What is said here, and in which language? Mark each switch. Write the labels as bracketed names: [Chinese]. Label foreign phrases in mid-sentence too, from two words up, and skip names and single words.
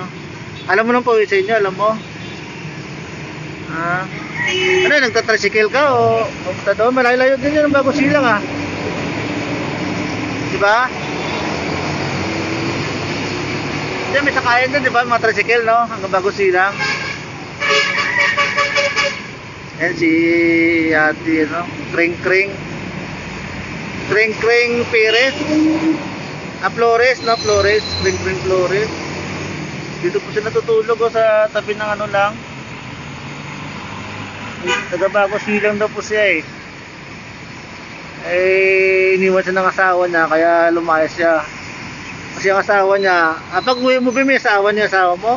[Filipino] Alam mo nang pauwi sa inyo, alam mo? Ano, nagtatricycle ka o pumunta doon? Malayo-layo din yun ang bago silang ha. Diba? Diyan may sakayan din, diba? Mga tricycle, no? Hanggang bago silang. Yan si ate, no? Kring-kring. Kring-kring Perez. Flores, no? Flores. Kring-kring Flores. Dito po siya natutulog sa tabi ng ano lang. Taga-bago silang daw po siya iniwan siya ng asawa niya kaya lumayas siya. Kasi ang asawa niya, pag uwi mo ba may asawa niya, asawa mo?